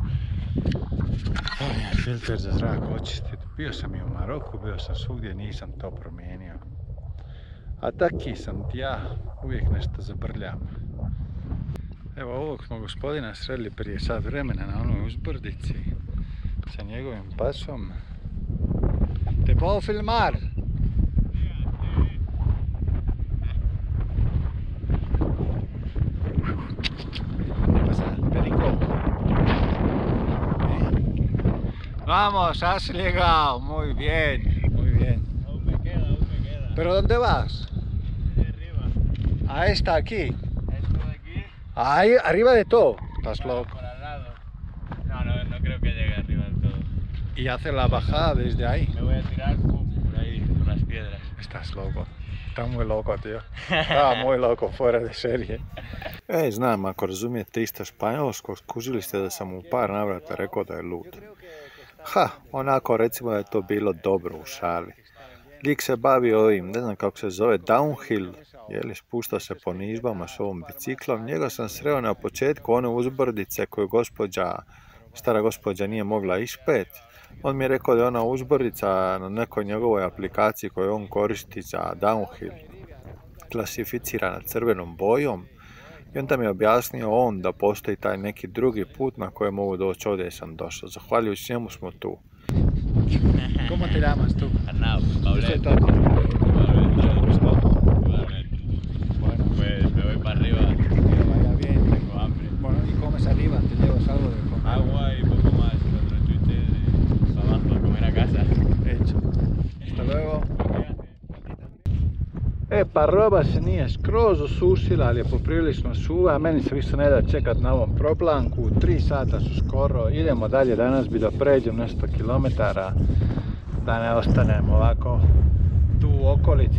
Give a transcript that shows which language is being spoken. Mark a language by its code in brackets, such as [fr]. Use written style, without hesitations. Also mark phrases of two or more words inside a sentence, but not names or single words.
[hr] Filter za zrak očistiti. Bio sam i u Maroku, bio sam svugdje, nisam to promijenio. A taki sam ti ja, uvijek nešto zabrljam. Evo ovog smo gospodina sredili prije sat vremena na onoj uzbrdici sa njegovim pasom. [es] Te puedo filmar? Vamos, has llegado, muy bien, muy bien. Aún me queda. ¿Pero dónde vas? De arriba. A esta aquí. Esto de aquí. Ahí, arriba de todo. Estás Por loco. al lado. No creo que llegue arriba del todo. Y hace la bajada desde ahí. Me voy a tirar por ahí, por las piedras. Estás loco. Está muy loco, tío. Está muy loco, fuera de serie. [hr] Znam, ako razumijete isto španjolsko, skužili ste da sam u par navrata rekao da je lud. Onako recimo da je to bilo dobro u šali. Lik se bavi ovim, ne znam kako se zove, downhill, spušta se po nižbama s ovom biciklom. Njega sam sreo na početku one uzbrdice koju stara gospođa nije mogla ispet. On mi je rekao da je ona uzbrdica na nekoj njegovoj aplikaciji koju on koristi za downhill klasificirana crvenom bojom. I onda mi je objasnio on da postoji taj neki drugi put na kojem mogu doći, ovdje sam došao. Zahvaljujući njemu smo tu. [es] ¿Cómo te llamas tú? Arnau, Paulet. Bueno, pues me voy para arriba. Que vaya bien. Tengo hambre. Bueno, ¿y comes arriba? ¿Te llevas algo de comer? Agua y poco más. Otro chute y para abajo a comer a casa. Hecho. Hasta luego. [hr] Pa roba se nije skroz osušila, ali je poprilično suva. Meni se više ne da čekat na ovom proplanku. 3 sata su skoro. Idemo dalje, danas bi da pređem nešto kilometara. Da ne ostanem ovako tu u okolici.